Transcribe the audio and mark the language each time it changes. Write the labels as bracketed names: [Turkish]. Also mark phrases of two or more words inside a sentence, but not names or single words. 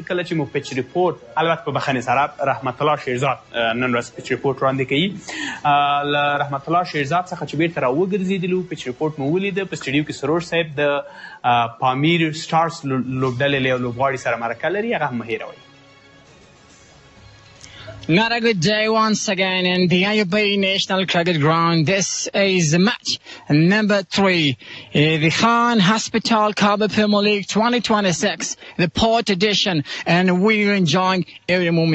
[Pashto] کله چې مو [English] pitch report, [Pashto] البته په بخښنې سره رحمت الله شیرزاد نن ورځ [English] pitch report [Pashto] وړاندې کوي. له رحمت الله شیرزاد څخه چې بیرته راوګرځېدلو، [English] pitch report [Pashto] مو ولیده په سټډیو کې سروش صاحب د پامیر سټارز لوبډلې له یو لوبغاړي سره مرکه لري، هغه هم مه هېروئ. [English] Not a good day once again in the IUB National Cricket Ground. This is match number 3. The Khan Hespetal Kabul Premier League 2026, the port edition, and we're enjoying every moment.